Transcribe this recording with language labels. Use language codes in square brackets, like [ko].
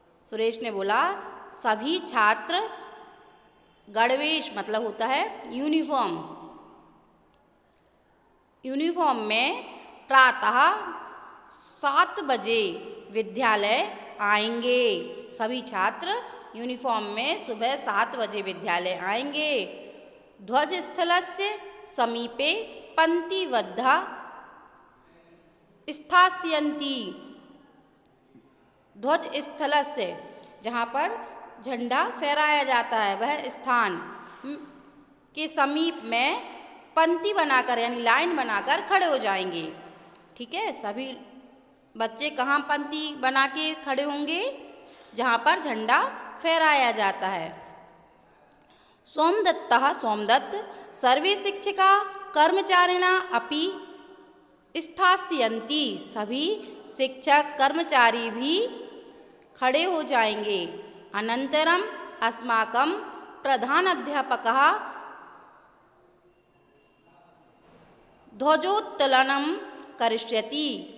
[hi] सुरेश ने बोला सभी छात्र, गणवेश मतलब होता है यूनिफॉर्म, यूनिफॉर्म में प्रातः 7 बजे विद्यालय आएंगे। सभी छात्र यूनिफॉर्म में सुबह 7 बजे विद्यालय आएंगे। [sa] ध्वजस्थलस्य समीपे पंक्तिबद्धा स्थास्यन्ति। ध्वज स्थलस्य [hi] जहाँ पर झंडा फहराया जाता है वह स्थान के समीप में पंक्ति बनाकर यानी लाइन बनाकर खड़े हो जाएंगे। ठीक है, सभी बच्चे कहाँ पंक्ति बना के खड़े होंगे, जहाँ पर झंडा फहराया जाता है। [sa] सोमदत्त सर्वे शिक्षिका कर्मचारिणा अपि स्थास्यन्ति। [hi] सभी शिक्षक कर्मचारी भी खड़े हो जाएंगे। [sa] अनंतरम अस्माकं प्रधानाध्यापकः ध्वजोत्तोलनं करिष्यति।